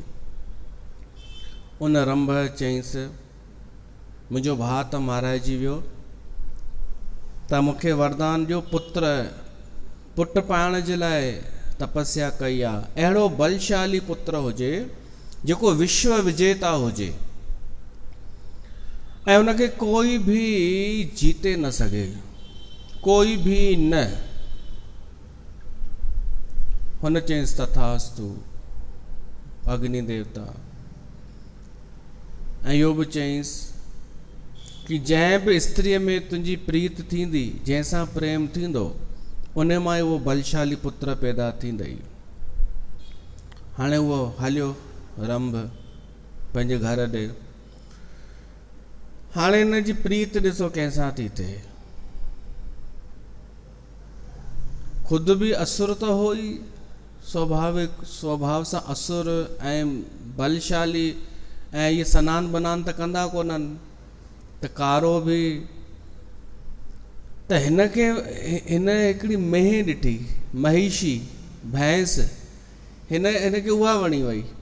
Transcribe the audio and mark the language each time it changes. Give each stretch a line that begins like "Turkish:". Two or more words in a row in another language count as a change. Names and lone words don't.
Sindhi: उन रंभ चयईंसि मुंहिंजो भाउ त माराइजी वियो, त मूंखे वरदान ॾियो, पुट पाइण जे लाइ तपस्या कई आहे। अहिड़ो बलशाली पुत्र हुजे जेको विश्व विजेता हुजे ऐं उनखे कोई भी जीते न सघे, कोई भी न। हुन चयईंसि तथास्तु अग्नि देवता। ऐं इहो बि चयईंसि कि जंहिं बि स्त्रीअ में तुंहिंजी प्रीत थींदी, जंहिंसां प्रेम थींदो, उन मां ई उहो बलशाली पुत्र पैदा थींदई। हाणे उहो हलियो रंभ पंहिंजे घर ॾे। हाणे हिन जी प्रीत ॾिसो कंहिंसां थी थिए।
Hindi: खुद भी असुर तो हो ही,
Sindhi: स्वभाव सां असुर ऐं बलशाली, ऐं ये सनान बनान त कंदा कोन्हनि, त कारो भी। त हिनखे हिन हिकिड़ी मेंह ॾिठी, महिषी भैंस, हिनखे उहा वणी वई।